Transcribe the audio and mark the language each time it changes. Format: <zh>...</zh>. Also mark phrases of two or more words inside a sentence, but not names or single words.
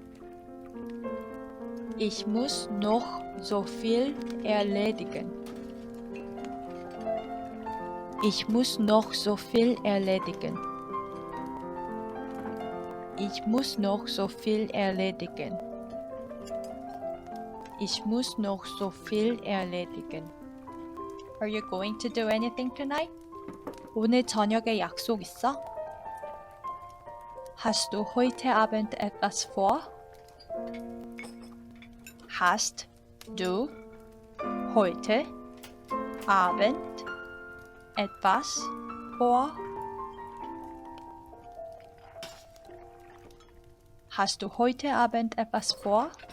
<de>Ich muss noch so viel erledigen. Ich muss noch so viel erledigen. Ich muss noch so viel erledigen. Ich muss noch so viel erledigen.</de> <en>Are you going to do anything tonight?</en> <ko>오늘 저녁에 약속 있어?</ko> <de>Hast du heute Abend etwas vor? Hast du heute Abend etwas vor? Hast du heute Abend etwas vor?</de>